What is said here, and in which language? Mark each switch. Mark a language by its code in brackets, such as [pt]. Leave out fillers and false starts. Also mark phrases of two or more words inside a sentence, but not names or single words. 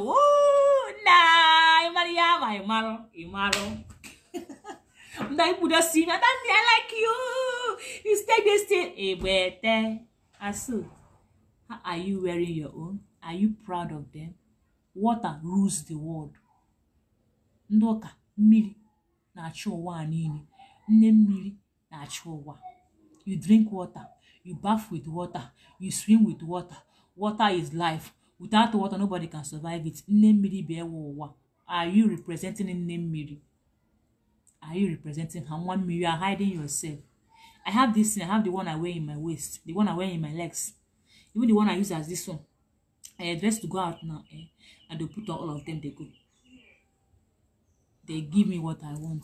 [en] Nah, Imaro. Now you just see me. I like you. You take this thing. Hey, but Asu, how are you wearing your own? Are you proud of them? Water rules the world. [ig] Ndoka mmiri na-achụ ụwa niile. Nne mmiri na-achụ ụwa. [en] You drink water. You bath with water. You swim with water. Water is life. Without water, nobody can survive it. [ig] Nne mmiri bụ ewe ụwa. [en] Are you representing [ig] nne mmiri? [en] Are you representing her? [ig] One mmiri, [en] you are hiding yourself. I have this thing. I have the one I wear in my waist. The one I wear in my legs. Even the one I use as this one. I dress to go out now. And they put on all of them. They go. They give me what I want.